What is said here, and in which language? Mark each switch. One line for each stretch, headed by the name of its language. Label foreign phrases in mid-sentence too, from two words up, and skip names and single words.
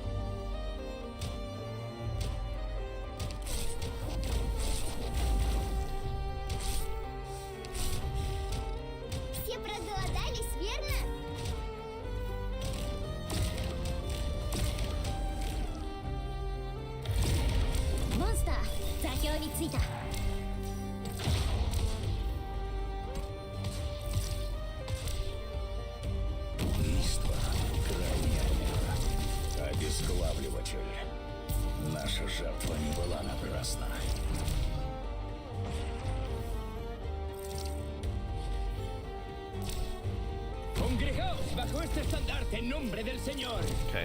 Russian: Все проголодались, верно? Монстр!
Japanese: 座標に着いた
Russian: Убийство — крайняя мера. Обезглавливатель. Наша жертва не была напрасна.
Spanish: Congregaos bajo este estandarte en nombre del Señor.
English: Okay.